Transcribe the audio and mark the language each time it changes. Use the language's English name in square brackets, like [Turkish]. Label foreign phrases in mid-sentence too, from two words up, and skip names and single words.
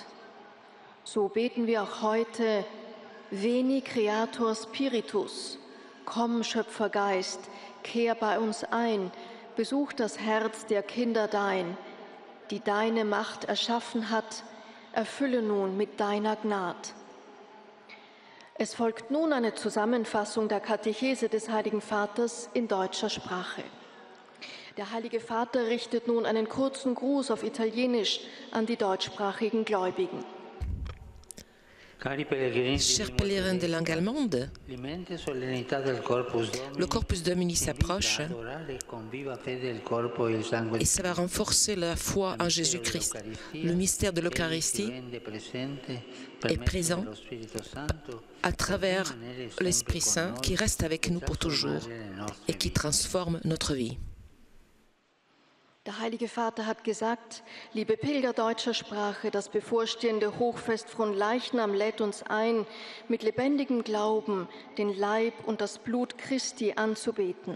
[German] So beten wir auch heute: [Latin] Veni Creator Spiritus, [German] komm Schöpfergeist, kehr bei uns ein, besuch das Herz der Kinder dein, die deine Macht erschaffen hat, erfülle nun mit deiner Gnad. Es folgt nun eine Zusammenfassung der Katechese des Heiligen Vaters in deutscher Sprache. Der Heilige Vater richtet nun einen kurzen Gruß auf Italienisch an die deutschsprachigen Gläubigen. [French] Chers pèlerins de langue allemande, le Corpus Domini s'approche et ça va renforcer la foi en Jésus-Christ. Le mystère de l'Eucharistie est présent à travers l'Esprit Saint qui reste avec nous pour toujours et qui transforme notre vie. [German] Der Heilige Vater hat gesagt: Liebe Pilger deutscher Sprache, das bevorstehende Hochfest von Leichnam lädt uns ein, mit lebendigem Glauben den Leib und das Blut Christi anzubeten.